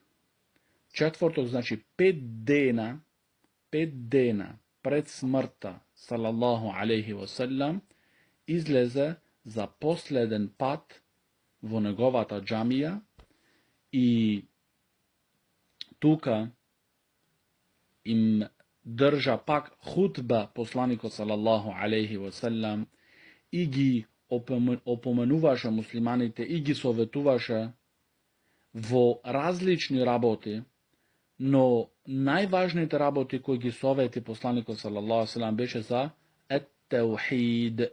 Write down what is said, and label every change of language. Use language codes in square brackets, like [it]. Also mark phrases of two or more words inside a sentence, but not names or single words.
[mk] Четврток значи 5 дена пред смртта [ar] صلى الله عليه وسلم, [mk] излезе за последен пат во неговата џамија и тука им држа пак хутба посланикот [ar] صلى الله عليه وسلم [mk] и ги опоменуваше муслиманите и ги советуваше во различни работи, но најважните работи кои ги совети посланикот [ar] صلى الله عليه وسلم [mk] беше за ет-теухид.